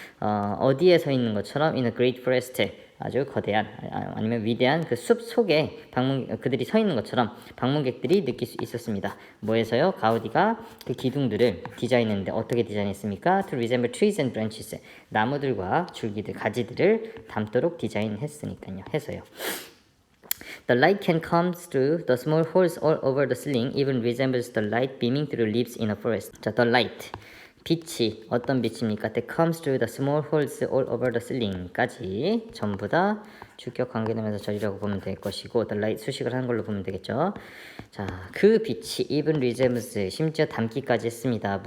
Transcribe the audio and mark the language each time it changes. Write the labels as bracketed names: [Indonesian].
[Korean] 어디에 서 있는 것처럼 [English] in a great forest, [Korean] 아주 거대한 아니면 위대한 그 숲 속에 그들이 서 있는 것처럼 방문객들이 느낄 수 있었습니다. 뭐에서요? 가우디가 그 기둥들을 디자인했는데 어떻게 디자인했습니까? [English] To resemble trees and branches, [Korean] 나무들과 줄기들, 가지들을 담도록 디자인했으니까요. 해서요. [English] The light can come through the small holes all over the ceiling, even resembles the light beaming through leaves in a forest. [Korean] 자, the light, 빛이 어떤 빛입니까? [English] That comes through the small holes all over the ceiling [Korean] 까지 전부 다 주격 관계되면서 절이라고 보면 될 것이고, [English] the light [Korean] 수식을 하는 걸로 보면 되겠죠. 자, 그 빛이 [English] even resembles, [Korean] 심지어 담기까지 했습니다.